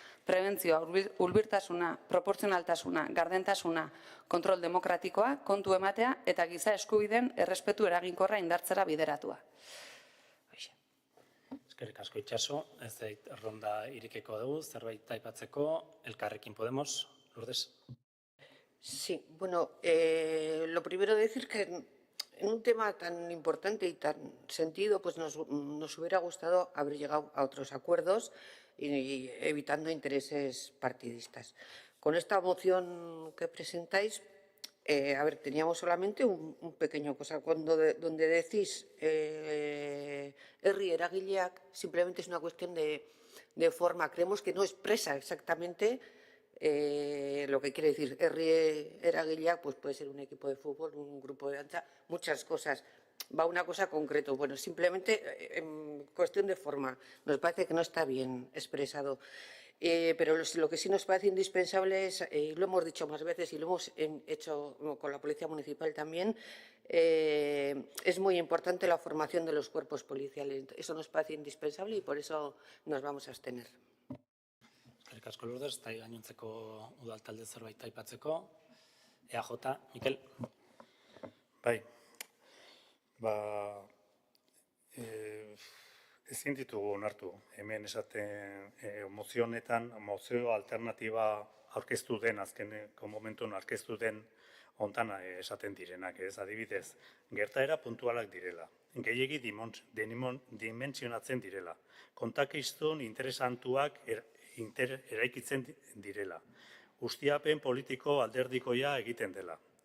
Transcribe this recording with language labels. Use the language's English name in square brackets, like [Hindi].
[Basque] Prebentzioa, hurbiltasuna, proportzionaltasuna, gardentasuna, kontrol demokratikoa, kontu ematea eta giza eskubideen errespetu eraginkorra indartzera bideratua. Eskerrik asko Itxaso, ez dait ronda irikeko dugu, zerbait aipatzeko, Elkarrekin Podemos, Lourdes. [Spanish] Sí, bueno, lo primero decir que en un tema tan importante y tan sentido, pues nos hubiera gustado haber llegado a otros acuerdos y evitando intereses partidistas. Con esta moción que presentáis, a ver, teníamos solamente un pequeño cosa. Donde decís [Basque] herri eragileak, [Spanish] simplemente es una cuestión de forma. Creemos que no expresa exactamente lo que quiere decir [Basque] herri eragileak, [Spanish] pues puede ser un equipo de fútbol, un grupo de danza, muchas cosas. Va una cosa concreta. Bueno, simplemente en cuestión de forma. Nos parece que no está bien expresado. Pero lo que sí nos parece indispensable es, y lo hemos dicho más veces y lo hemos hecho con la Policía Municipal también, es muy importante la formación de los cuerpos policiales. Eso nos parece indispensable y por eso nos vamos a abstener. [Basque] Eskerrik asko Lourdes, eta gainontzeko udal talde zerbait aipatzeko. EAJ, Mikel. Bai, ezin ditugu onartu, hemen esaten mozio honetan, mozio alternatiba aurkeztu den, azkeneko momentuan aurkeztu den hontan esaten direnak, ez adibidez, gertaera puntualak direla, gehiegi dimentsionatzen direla, kontakizun interesantuak eraikitzen direla, ustiapen politiko alderdikoia egiten dela.